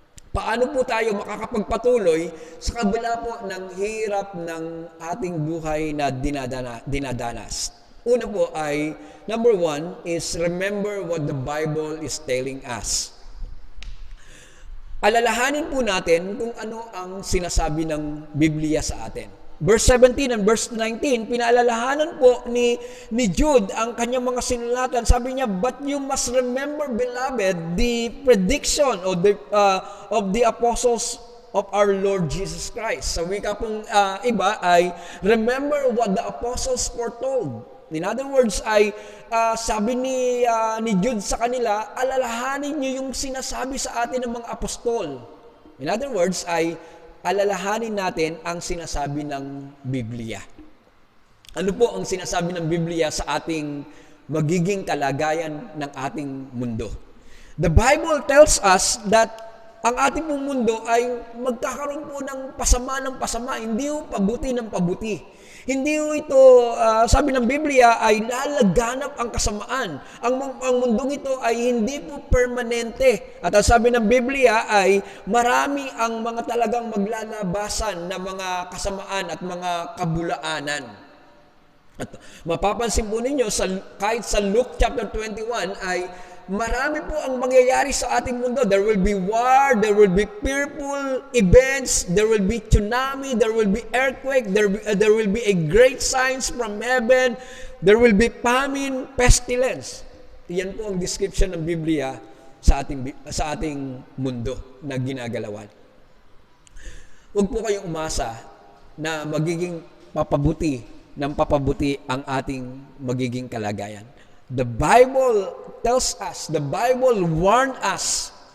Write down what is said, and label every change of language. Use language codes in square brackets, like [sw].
[tl] Paano po tayo makakapagpatuloy sa kabila po ng hirap ng ating buhay na dinadanas? Una po ay, [en] number 1 is remember what the Bible is telling us. [tl] Alalahanin po natin kung ano ang sinasabi ng Biblia sa atin. [en] Verse 17 and verse 19, [tl] pinaalalahanan po ni Jude ang kanyang mga sinulatan. [en] Sabi niya, but you must remember, beloved, the prediction of the apostles of our Lord Jesus Christ. [tl] Sa wika pong iba ay, [en] remember what the apostles foretold. In other words [tl] ay, sabi ni Jude sa kanila, alalahanin niyo yung sinasabi sa atin ng mga apostol. [en] In other words [tl] ay, alalahanin natin ang sinasabi ng Biblia. Ano po ang sinasabi ng Biblia sa ating magiging kalagayan ng ating mundo? [en] The Bible tells us that [tl] ang ating mundo ay magkakaroon po ng pasama, hindi po pabuti ng pabuti. Hindi ito, sabi ng Biblia, ay lalaganap ang kasamaan. Ang mundong ito ay hindi po permanente. At ang sabi ng Biblia ay marami ang mga talagang maglalabasan na mga kasamaan at mga kabulaanan. At mapapansin po ninyo, kahit sa Luke chapter 21 ay marami po ang mangyayari sa ating mundo. [en] There will be war, there will be fearful events, there will be tsunami, there will be earthquake, there will be a great signs from heaven, there will be famine, pestilence. [tl] Iyan po ang description ng Biblia sa ating mundo na ginagalawan. Huwag po kayong umasa na magiging papabuti ang ating magiging kalagayan. [en] The Bible tells us, the Bible warns us